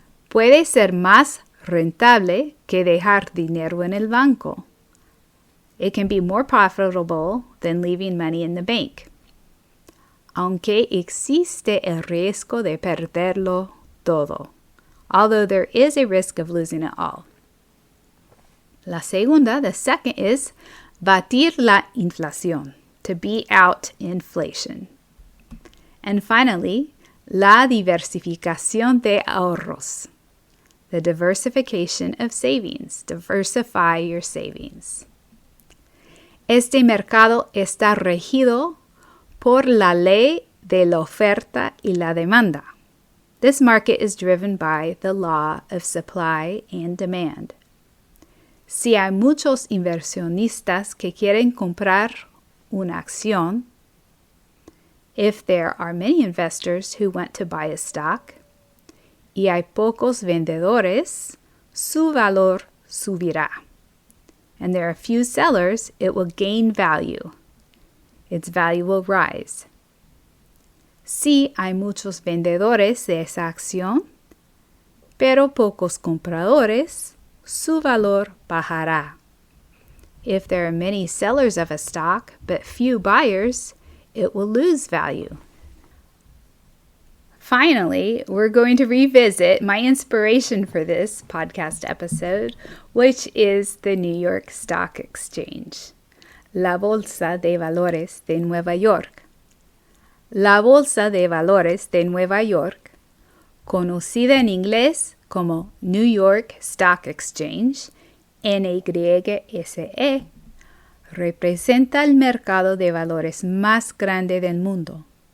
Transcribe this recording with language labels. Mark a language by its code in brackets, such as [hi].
[es] Puede ser más rentable que dejar dinero en el banco. [en] It can be more profitable than leaving money in the bank. [es] Aunque existe el riesgo de perderlo todo. [en] Although there is a risk of losing it all. [es] La segunda, [en] the second is [es] batir la inflación, [en] to beat out inflation. And finally, [es] la diversificación de ahorros, [en] the diversification of savings. Diversify your savings. [es] Este mercado está regido por la ley de la oferta y la demanda. [en] This market is driven by the law of supply and demand. [es] Si hay muchos inversionistas que quieren comprar una acción, [en] if there are many investors who want to buy a stock, [es] y hay pocos vendedores, su valor subirá. [en] And there are few sellers, it will gain value. Its value will rise. [es] Si hay muchos vendedores de esa acción, pero pocos compradores, su valor bajará. [en] If there are many sellers of a stock, but few buyers, it will lose value. Finally, we're going to revisit my inspiration for this podcast episode, which is the New York Stock Exchange, la Bolsa de Valores de Nueva York. [es] La Bolsa de Valores de Nueva York, conocida en inglés como New York Stock Exchange, NYSE, representa el mercado de valores más grande del mundo.